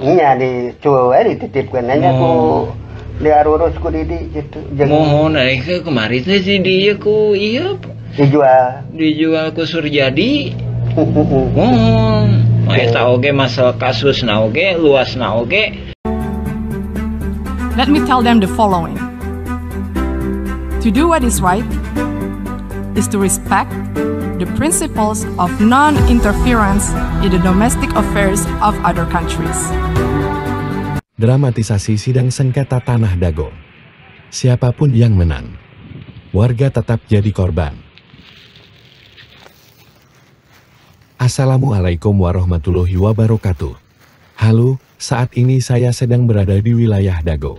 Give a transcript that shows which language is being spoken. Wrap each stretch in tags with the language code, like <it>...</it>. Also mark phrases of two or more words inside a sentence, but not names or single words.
<su>Nya dicueu we dititipkeun nya ku diarurus ku Didi gitu. Mohon kemarin teh di dieu ku ieu dijual ku Surjadi. Mohon. Eta oge masalah kasus na oge, luas na oge.</su> <en>Let me tell them the following. To do what is right is to respect the principles of non-interference in the domestic affairs of other countries.</en> <id>Dramatisasi sidang sengketa tanah Dago. Siapapun yang menang, warga tetap jadi korban.</id> <ar>السلام عليكم ورحمة الله وبركاته.</ar> <id>Halo, saat ini saya sedang berada di wilayah Dago.</id>